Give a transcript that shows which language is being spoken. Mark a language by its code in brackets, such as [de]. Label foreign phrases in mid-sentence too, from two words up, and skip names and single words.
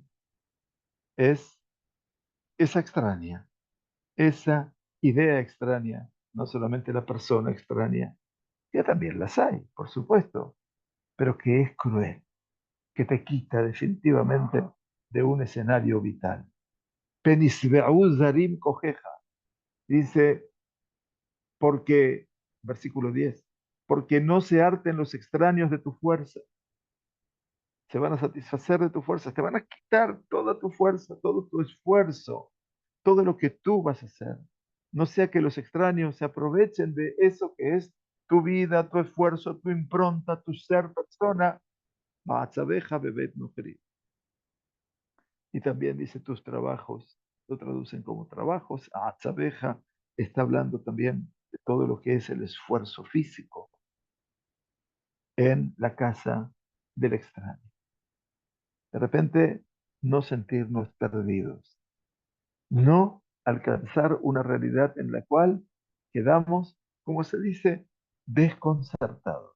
[es] Es esa extraña, esa idea extraña, no solamente la persona extraña, que también las hay, por supuesto, pero que es cruel, que te quita definitivamente de un escenario vital. [he] פן ישבעו זרים כחך, [es] dice, porque, versículo 10, porque no se harten los extraños de tu fuerza. se van a satisfacer de tu fuerza, te van a quitar toda tu fuerza, todo tu esfuerzo, todo lo que tú vas a hacer. No sea que los extraños se aprovechen de eso que es tu vida, tu esfuerzo, tu impronta, tu ser persona. [he] ועצביך בבית נכרי. [es] Y también dice tus trabajos, lo traducen como trabajos. Atzabeja está hablando también de todo lo que es el esfuerzo físico en la casa del extraño. De repente, no sentirnos perdidos, no alcanzar una realidad en la cual quedamos, como se dice, desconcertados.